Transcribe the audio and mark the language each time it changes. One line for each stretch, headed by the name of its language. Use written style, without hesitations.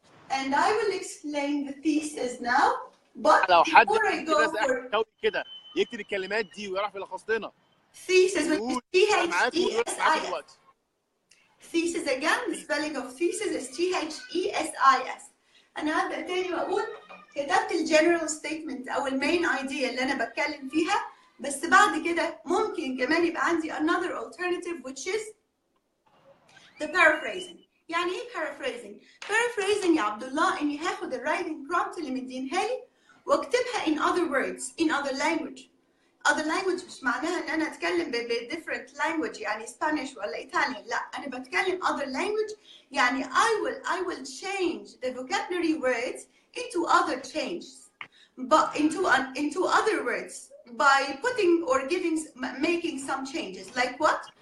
English: And I will explain the thesis now. But
Arabic: لو حد
English: before I go for
Arabic: كده يكتب الكلمات دي ويعرف يلخص لنا.
English: thesis with T-H-E-S-I-S. thesis again, the spelling of thesis is T-H-E-S-I-S.
Arabic: أنا هبدأ تاني وأقول كتبت الجنرال ستيتمنت أو المين ايديا اللي أنا بتكلم فيها، بس بعد كده ممكن كمان يبقى عندي
English: another alternative which is the paraphrasing.
Arabic: يعني إيه paraphrasing؟ paraphrasing يا عبد الله إني هاخد الرايتنج prompt اللي مدينها لي واكتبها
English: in other words, in other language. other language
Arabic: مش معناها ان انا اتكلم ب
English: different language يعني Spanish ولا Italian،
Arabic: لا انا بتكلم
English: other language يعني I will change the vocabulary words into other changes, but into other words by putting or making some changes. Like what?